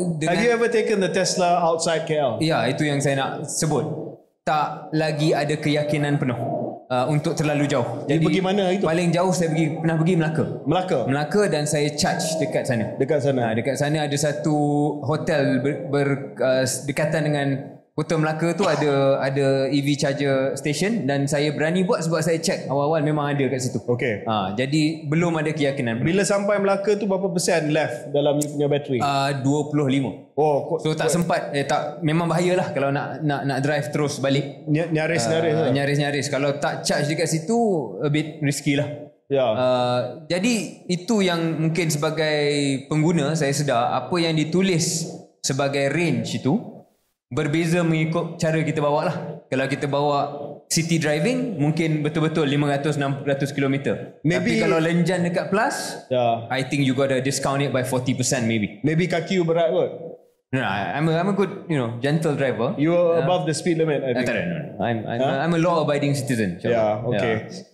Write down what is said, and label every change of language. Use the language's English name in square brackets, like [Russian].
[English] Have you ever taken the Tesla outside KL? [Malay] Ya, itu yang saya nak sebut. Tak lagi ada keyakinan penuh untuk terlalu jauh. Jadi pergi mana itu? Paling jauh saya pernah pergi Melaka. Melaka dan saya charge dekat sana. Dekat sana ada satu hotel berdekatan dengan Kota Melaka tu ada EV charger station dan saya berani buat sebab saya check awal-awal memang ada kat situ. Okey. Jadi belum ada keyakinan. Bila sampai Melaka tu berapa persen left dalam you punya bateri? 25. So tak sempat memang bahayalah kalau nak drive terus balik. Nyaris. Kalau tak charge dekat situ [English] a bit risky [Malay] lah. Jadi itu yang mungkin sebagai pengguna saya sedar apa yang ditulis sebagai range itu berbeza mengikut cara kita bawa lah. Kalau kita bawa city driving mungkin betul-betul 500-600 km. Tapi kalau lenjan dekat plus, [English] I think you gotta discount it by 40% maybe. [Malay] Maybe kaki you berat kot. [English] No, I'm a good, gentle driver. You are above the speed limit, I think. No. I'm a law-abiding citizen. Okay.